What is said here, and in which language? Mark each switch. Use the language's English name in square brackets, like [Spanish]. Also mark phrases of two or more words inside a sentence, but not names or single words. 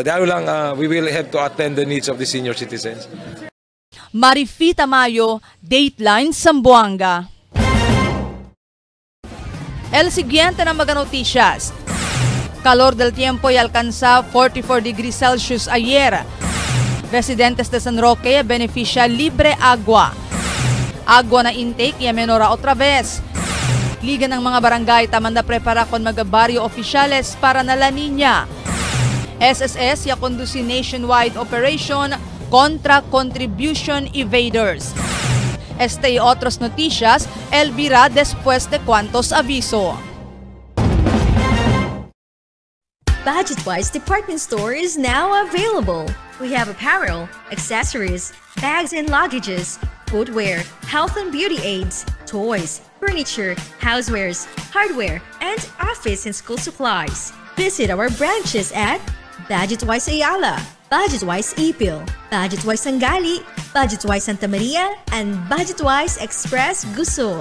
[Filipino] Dahil lang [English] we will have to attend the needs of the senior citizens. Marifita Mayo, Dateline Zamboanga. [Chavacano] El siguiente na mga noticias. Calor del tiempo y alcanza 44 degrees Celsius ayer. Residentes de San Roque beneficia libre agua. Agua na intake y menora otra vez. Liga ng mga barangay taman na prepara kon mga barrio oficiales para na La Niña. SSS ya conduce [English] nationwide operation [Chavacano] contra [English] contribution evaders. [Chavacano] Este y otras noticias, Elvira después de cuantos aviso. [English] Budget-Wise department store is now available. We have apparel, accessories, bags and luggages, footwear, health and beauty aids, toys, furniture, housewares, hardware, and office and school supplies. Visit our branches at Budget-Wise Ayala, Budget-Wise Ipil, Budget-Wise Sangali, Budget-Wise Santa Maria, and Budget-Wise Express Guso.